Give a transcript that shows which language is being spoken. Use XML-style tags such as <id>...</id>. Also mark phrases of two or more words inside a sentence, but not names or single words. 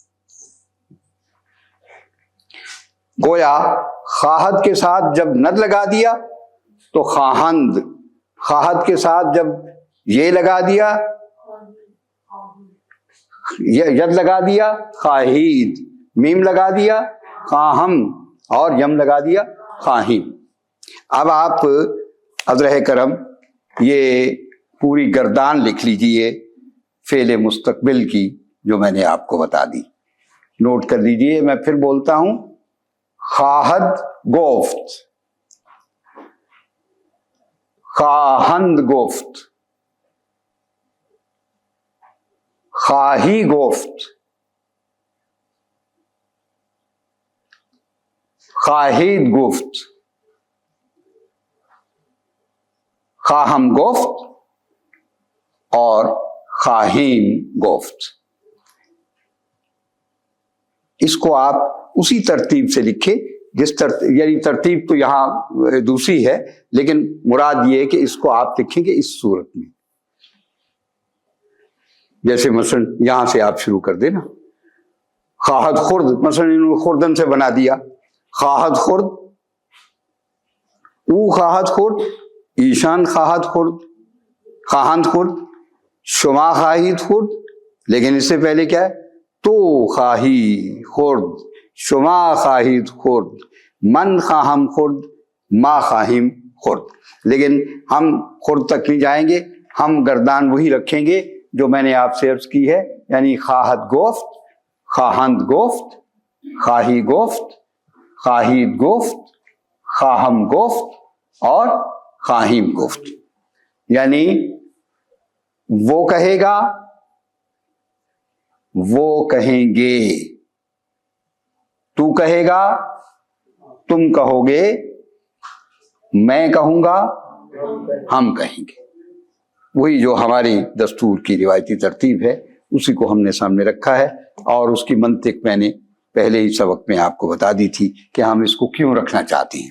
<ur>گویا خواہد کے ساتھ جب ند لگا دیا تو خواہند، خواہد کے ساتھ جب یہ لگا دیا، ید لگا دیا خواہید، میم لگا دیا خواہم، اور یم لگا دیا خواہیم۔ اب آپ عذرہ کرم یہ پوری گردان لکھ لیجئے فعل مستقبل کی جو میں نے آپ کو بتا دی، نوٹ کر لیجئے۔ میں پھر بولتا ہوں:</ur> <fa>خواہد گفت، خواہند گفت، خواہی گفت، خواہید گفت، خواہم گفت اور خواہیم گفت۔</fa> <ur>اس کو آپ اسی ترتیب سے لکھیں جس ترتیب، یعنی ترتیب تو یہاں دوسری ہے، لیکن مراد یہ ہے کہ اس کو آپ لکھیں گے اس صورت میں۔ جیسے مثلا یہاں سے آپ شروع کر دینا،</ur> <fa>خواہد خرد،</fa> <ur>مثلا انہوں نے خوردن سے بنا دیا،</ur> <fa>خواہد خرد، او خواہد خرد، ایشان خواہد خرد، خواہند خرد، شما خواہید خرد،</fa> <ur>لیکن اس سے پہلے کیا ہے؟</ur> <fa>تو خواہی خرد، شما خواہید خرد، من خواہم خرد، ما خواہیم خرد۔</fa> <ur>لیکن ہم خرد تک نہیں جائیں گے، ہم گردان وہی رکھیں گے جو میں نے آپ سے عرض کی ہے،</ur> <fa>یعنی خواہد گفت، خواہند گفت، خواہی گفت، خواہید گفت، خواہم گفت اور خواہیم گفت۔</fa> <ur>یعنی وہ کہے گا، وہ کہیں گے، تو کہے گا، تم کہو گے، میں کہوں گا، ہم کہیں گے۔ وہی جو ہماری دستور کی روایتی ترتیب ہے اسی کو ہم نے سامنے رکھا ہے، اور اس کی منطق میں نے پہلے ہی سبق میں آپ کو بتا دی تھی کہ ہم اس کو کیوں رکھنا چاہتے ہیں۔</ur>